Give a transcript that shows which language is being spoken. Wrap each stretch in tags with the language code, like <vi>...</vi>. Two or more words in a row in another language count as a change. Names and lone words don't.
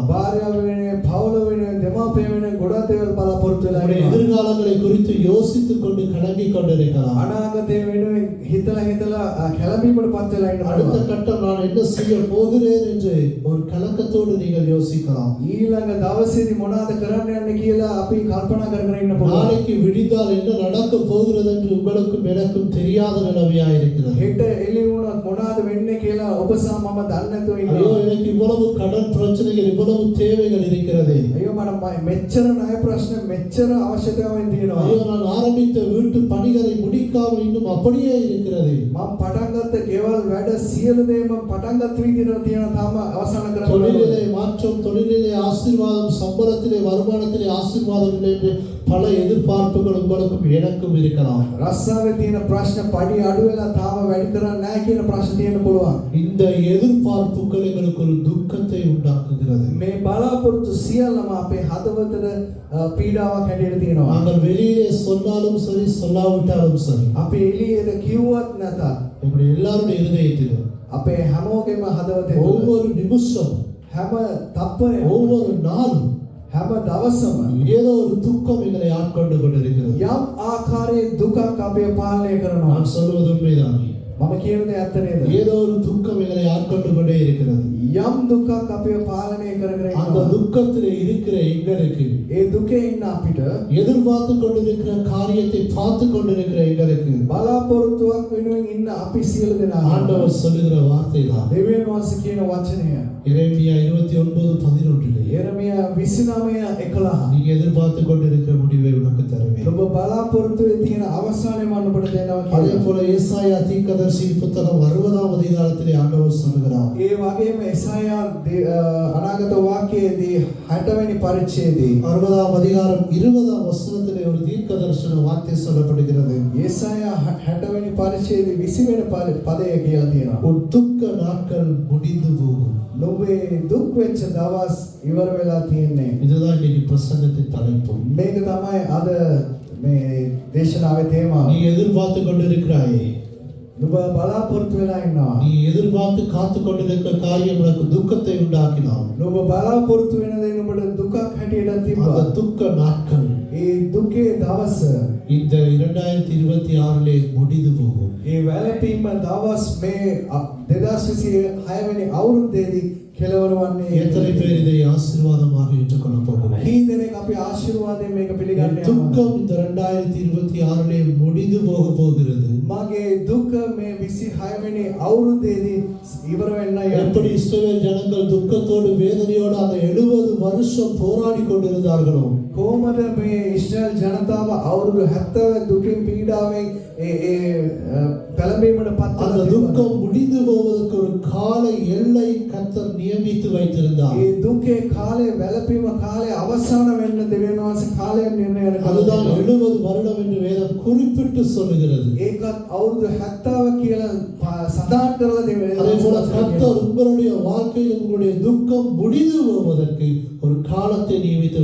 <si>භාර්යාව වෙනුවෙන්, පවුල වෙනුවෙන්, දෙමාපිය වෙනුවෙන් ගොඩාක් දේවල් බලාපොරොත්තු වෙලා</si> <ta>உங்களுடைய</ta> <si>ඉන්නවා.</si> <ta>எதிர்காலங்களை குறித்து யோசித்துக் கொண்டு கலங்கிக் கொண்டிருக்கலாம்.</ta> <si>අනාගතය වෙනුවෙන් හිතලා කැළඹීමට පත් වෙලා</si> <ta>அடுத்த</ta> <si>ඉන්නවා.</si> <ta>கட்டம் நான் என்ன செய்ய போகிறேன் என்று ஒரு கலக்கத்தோடு நீங்கள் யோசிக்கலாம்.</ta> <si>ඊළඟ දවසේදී මොනවද කරන්න යන්නේ කියලා අපි කල්පනා කරගෙන ඉන්න පුළුවන්.</si> <ta>நாளைக்கு விடிந்தால் என்ன நடக்க போகிறது என்று உங்களுக்கும் எனக்கும் தெரியாத நிலைமையா இருக்கிறது.</ta> <si>හෙට එළි වුණොත් මොනවද වෙන්නේ කියලා ඔබ සහ මම දන්නේ නැතුව</si> <ta>ஐயோ</ta> <si>ඉන්නවා.</si> <ta>எனக்கு இவ்வளவு கடன் பிரச்சனைகள் இவ்வளவு தேவைகள் இருக்கிறது.</ta> <si>අයියෝ මට මෙච්චර ණය ප්‍රශ්න මෙච්චර අවශ්‍යතාවයන් තියෙනවා.</si> <ta>ஐயோ நான் ஆரம்பித்த வீட்டு பணிகளை முடிக்காமல் இன்னும் அப்படியே இருக்கிறது.</ta> <si>මම පටන් ගත්ත ගෙවල් වැඩ සියලු දේ මම පටන් ගත්ත විදිහට තියෙන තාම අවසන් කරන්න</si> <ta>தொழிலிலே மாற்றம், தொழிலிலே ஆசீர்வாதம், சம்பளத்திலே வருமானத்திலே ஆசீர்வாதம் இல்லை என்று பல எதிர்பார்ப்புகள் உங்களுக்கும் எனக்கும் இருக்கலாம்.</ta> <si>රස්සාවේ තියෙන ප්‍රශ්න පඩි අඩු වෙලා තාම වැඩි කරන්නේ නැහැ කියන ප්‍රශ්න තියෙන්න පුළුවන්.</si> <ta>இந்த எதிர்பார்ப்புகள் எங்களுக்கு ஒரு துக்கத்தை உண்டாக்குகிறது.</ta> <si>මේ බලාපොරොත්තු සියල්ලම අපේ හදවතට පීඩාවක් හැටියට තියෙනවා.</si> <ta>நாங்கள் வெளியிலே சொன்னாலும் சரி, சொல்லாவிட்டாலும் சரி,</ta> <si>අපි එළියට කිව්වත් නැතත්</si> <ta>எங்களுடைய எல்லாருடைய இருதயத்திலும்</ta> <si>අපේ හැමෝගෙම හදවතේ</si> <ta>ஒவ்வொரு நிமிஷம்,</ta> <si>හැම තප්පරයම</si> <ta>ஒவ்வொரு நாளும்</ta> <si>හැම දවසම</si> <ta>ஏதோ ஒரு துக்கம் எங்களை ஆட்கொண்டு கொண்டிருக்கிறது.</ta> <si>යම් ආකාරයේ දුකක් අපේ පාලනය කරනවා.</si> <ta>நான் சொல்வது உண்மைதான்.</ta> <si>මම කියන දේ ඇත්ත නේද?</si> <ta>ஏதோ ஒரு துக்கம் எங்களை ஆட்கொண்டு கொண்டே இருக்கிறது.</ta> <si>යම් දුකක් අපේ පාලනය කරගෙන</si> <ta>அந்த</ta> <si>ඉන්නවා.</si> <ta>துக்கத்திலே இருக்கிற எங்களுக்கு,</ta> <si>ඒ දුකේ ඉන්න අපිට</si> <ta>எதிர்பார்த்து கொண்டிருக்கிற காரியத்தை பார்த்து கொண்டிருக்கிற எங்களுக்கு</ta> <si>බලාපොරොත්තුවක් වෙනුවෙන් ඉන්න අපි සියලු දෙනා</si> <ta>ஆண்டவர் சொல்லுகிற வார்த்தை தான்.</ta> <si>දෙවියන් වහන්සේ කියන වචනය</si> <ta>எரேமியா 29:11</ta> <si>යෙරමියා 29:11</si> <ta>நீங்க எதிர்பார்த்து கொண்டிருக்கிற முடிவை உனக்கு தருவேன்.</ta> <si>ඔබ බලාපොරොත්තු වෙ තියෙන අවසානයේ මම ඔබට දෙනවා</si> <ta>அதே</ta> <si>කියලා.</si> <ta>போல ஏசாயா தீர்க்கதரிசியின் புத்தகம் 60ஆம் அதிகாரத்திலே ஆண்டவர் சொல்லுகிறார்.</ta> <si>ඒ වගේම එසායා අනාගත වාක්‍යයේදී 6 වෙනි පරිච්ඡේදයේ</si> <ta>60ஆம் அதிகாரம் 20ஆம் வசனத்திலே ஒரு தீர்க்கதரிசன வார்த்தை சொல்லப்படுகிறது.</ta> <si>එසායා 6 වෙනි පරිච්ඡේදයේ 20 වෙනි පදය කියලා තියෙනවා.</si> <ta>உன் துக்க நாட்கள் முடிந்து போகும்.</ta> <si>නුඹේ දුක් වෙච්ච දවස් ඉවර වෙලා තියෙන්නේ.</si> <ta>இதுதான் இன்னைக்கு பிரசங்கத்தின் தலைப்பு.</ta> <si>මේක තමයි අද මේ දේශනාවේ තේමාව.</si> <ta>நீ எதிர்பார்த்து கொண்டிருக்கிறாயே,</ta> <si>නුඹ බලාපොරොත්තු වෙලා ඉන්නවා.</si> <ta>நீ எதிர்பார்த்து காத்து கொண்டிருக்கிற காரியம் உனக்கு துக்கத்தை உண்டாக்கினான்.</ta> <si>නුඹ බලාපොරොත්තු වෙන දේ නුඹට දුකක් හැටියට</si> <ta>அந்த</ta> <si>තිබ්බා.</si> <ta>துக்க நாட்கள்</ta> <si>ඒ ඒ දුකේ දවස</si> <ta>இந்த 2026 முடிந்து போகும்.</ta> <si>ඒ වැළපීම දවස් මේ 2026 වෙනි අවුරුද්දේදී කෙලවර වන්නේ</si> <ta>எத்தனை பேர் இதை ஆசீர்வாதமாக ஏற்றுக்கொள்ள போகிறோம்?</ta> <si>කී දෙනෙක් අපි ආශිර්වාදයෙන් මේක පිළිගන්නේ</si> <ta>துக்கம் இந்த 2026 முடிந்து போக போகிறது.</ta> <si>මගේ දුක මේ 26 වෙනි අවුරුද්දේදී ඉවර වෙන්නයි</si> <ta>எப்படி இஸ்ரவேல் ஜனங்கள் துக்கத்தோடு வேதனையோடு அந்த 70 வருஷம் போராடி கொண்டிருந்தார்களோ</ta> <si>කොහොමද මේ ඉස්රායල් ජනතාව අවුරුදු 70 දුකින් පීඩාවෙන් පළඹීමට පත්</si> <ta>அந்த துக்கம் முடிந்து போவதற்கு ஒரு கால எல்லை கர்த்தர் நியமித்து வைத்திருந்தார்.</ta> <si>ඒ දුකේ කාලය වැළපීම කාලය අවසන් වෙන්න දෙවියන් වහන්සේ කාලයක් නිර්ණය</si> <ta>அதுதான்</ta> <si>කළා.</si> <ta>70 வருடம் என்று வேதம் குறிப்பிட்டு சொல்லுகிறது.</ta> <si>ඒකත් අවුරුදු 70 කියලා සඳහන් කරලා</si> <ta>அதே போல</ta> <si>දෙවියන්</si> <ta>கர்த்தர் உங்களுடைய வாழ்க்கையில் உங்களுடைய துக்கம் முடிந்து போவதற்கு ஒரு காலத்தை நியமித்து</ta>